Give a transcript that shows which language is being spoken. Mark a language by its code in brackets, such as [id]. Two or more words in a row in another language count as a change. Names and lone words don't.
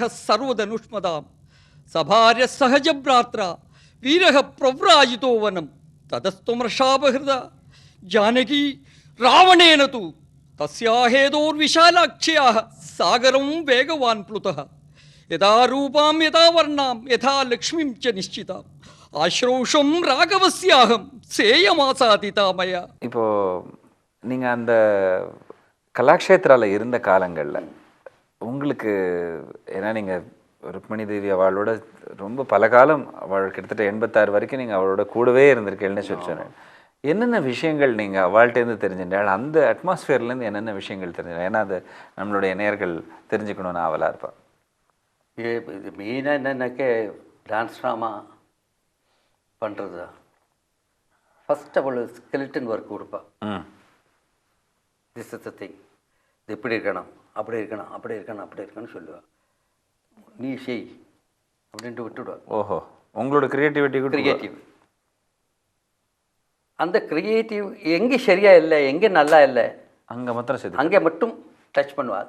[sa] सर्वधनुष्मदाम् सभार्य सहज भ्रात्रा वीरः प्रव्राजितो वनं ततस्त्वमर्षापहृदा जानकी रावणेन तु तस्याहेतोर्विशालाक्ष्याः सागरं वेगवान् प्लुतः यदा रूपां यदा वर्णां यथा लक्ष्मीं च निश्चिताम् आश्रौषं राघवस्याहं सेयमासादिता मया. [ta] இப்போது நீங்கள் அந்த கலாக்ஷேத்ராவில் இருந்த காலங்களில் உங்களுக்கு, ஏன்னா நீங்கள் ருக்மணி தேவி அவளோட ரொம்ப பல காலம், அவள் கிட்டத்தட்ட 86 வரைக்கும் நீங்கள் அவளோட கூடவே இருந்திருக்கேன்னு சொன்னேன். என்னென்ன விஷயங்கள் நீங்கள் அவள்கிட்டேருந்து தெரிஞ்சுட்டாள்? அந்த அட்மாஸ்ஃபியர்லேருந்து என்னென்ன விஷயங்கள் தெரிஞ்சுட்டா? ஏன்னா அது நம்மளுடைய நேயர்கள் தெரிஞ்சுக்கணுன்னு ஆவலாக இருப்பாள். இது மெயினாக என்னென்னாக்கே [en] dance drama [ta] பண்ணுறது தான். ஃபஸ்ட் அவள் [en] skeleton work [ta] கொடுப்பா. [en] This is the thing, [ta] இது இப்படி இருக்கணும், அப்படி இருக்கணும், அப்படி இருக்கணும், அப்படி இருக்கணும்னு சொல்லுவாள். நீ செய் அப்படின்ட்டு விட்டுவிடுவா. ஓஹோ, உங்களோட கிரியேட்டிவ் அந்த கிரியேட்டிவ் எங்கே சரியா இல்லை, எங்கே நல்லா இல்லை, அங்கே மட்டும் டச் பண்ணுவாள்.